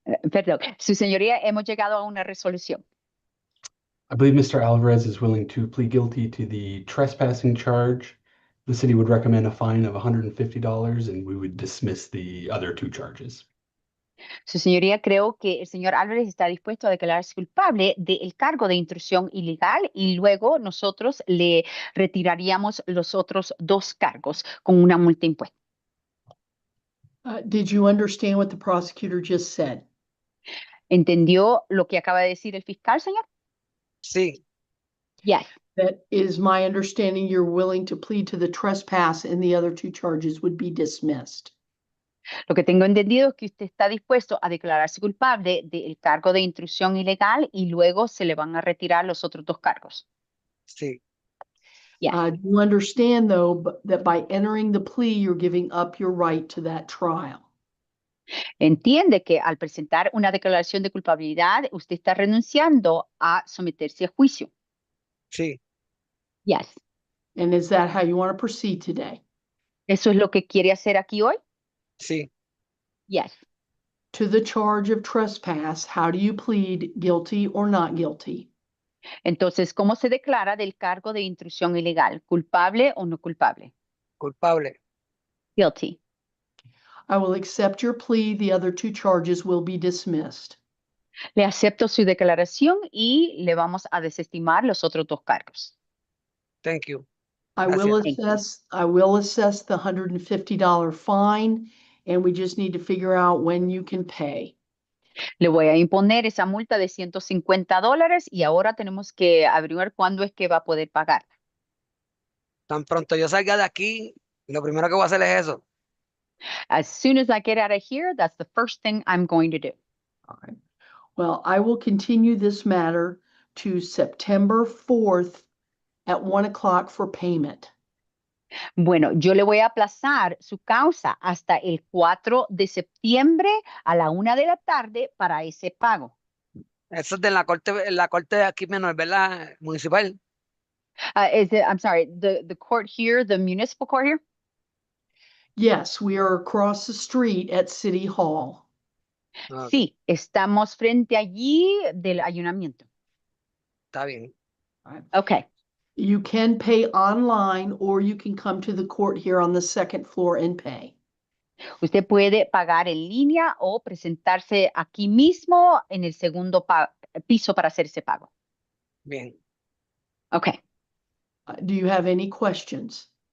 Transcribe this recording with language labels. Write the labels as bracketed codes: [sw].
[es] Perdón, su señoría, hemos llegado a una resolución. [en] I believe Mr. Alvarez is willing to plead guilty to the trespassing charge. The city would recommend a fine of $150 and we would dismiss the other two charges. [es] Su señoría, creo que el señor Álvarez está dispuesto a declararse culpable del cargo de intrusión ilegal y luego nosotros le retiraríamos los otros dos cargos con una multa impuesta. [en] Did you understand what the prosecutor just said? [es] ¿Entendió lo que acaba de decir el fiscal, señor? Sí, [en] Yes. That is my understanding you're willing to plead to the trespass and the other two charges would be dismissed. [es] Lo que tengo entendido es que usted está dispuesto a declararse culpable del cargo de intrusión ilegal y luego se le van a retirar los otros dos cargos. sí, [en] Yes. Do you understand, though, that by entering the plea, you're giving up your right to that trial? [es] Entiende que al presentar una declaración de culpabilidad, usted está renunciando a someterse a juicio. sí, [en] Yes. And is that how you want to proceed today? [es] ¿Eso es lo que quiere hacer aquí hoy? sí. [en] Yes. To the charge of trespass, how do you plead, guilty or not guilty? [es] Entonces, ¿cómo se declara del cargo de intrusión ilegal? ¿Culpable o no culpable? Culpable. [en] Guilty. I will accept your plea. The other two charges will be dismissed. [es] Le acepto su declaración y le vamos a desestimar los otros dos cargos. [en] Thank you. I will [es] Gracias. [en] assess the $150 fine, and we just need to figure out when you can pay. [es] Le voy a imponer esa multa de $150 y ahora tenemos que averiguar cuándo es que va a poder pagar. Tan pronto yo salga de aquí, lo primero que voy a hacer es eso. [en] As soon as I get out of here, that's the first thing I'm going to do. All right. Well, I will continue this matter to September 4th at 1 o'clock for payment. [es] Bueno, yo le voy a aplazar su causa hasta el 4 de septiembre a la 1 de la tarde para ese pago. Eso es de la corte de aquí menor, ¿verdad? [en] Municipal. I'm sorry, the court here, the municipal court here? Yes, we are across the street at City Hall. Ah, [es] Sí, estamos frente allí del ayuntamiento. está bien. [en] Okay. You can pay online or you can come to the court here on the second floor and pay. [es] Usted puede pagar en línea o presentarse aquí mismo en el segundo piso para hacer ese pago. Bien. [en] Okay. Do you have any questions?